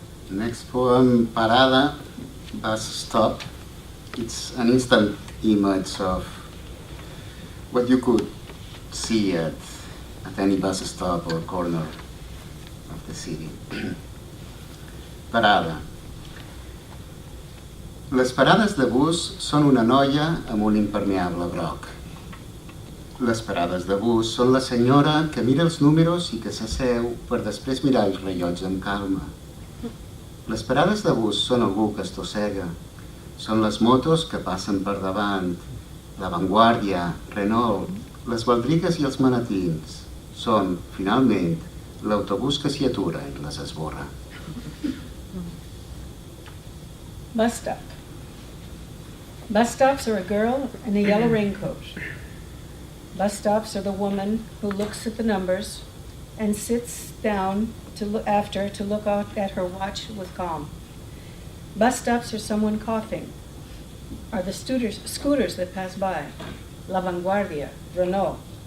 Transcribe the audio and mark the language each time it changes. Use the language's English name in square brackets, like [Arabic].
[English] Next poem, Parada, Bus Stop. It's an instant image of what you could see at any bus stop or corner of the city. [Catalan] Parada. Les parades de bus són una noia amb un impermeable groc. Les parades de bus són la senyora que mira els números i que s'asseu per després mirar el rellotge amb calma. Les parades de bus són algú que estossega. Són les motos que passen per davant, la Vanguardia, Renault, les baldrigues i els manatins. Són, finalment, l'autobús que s'hi atura i les esborra. [English] Bus stop. Bus stops are a girl in a yellow raincoat. Bus stops are the woman who looks at the numbers and sits down to look out at her watch with calm. Bus stops are someone coughing, are the scooters that pass by, La Vanguardia, Renault.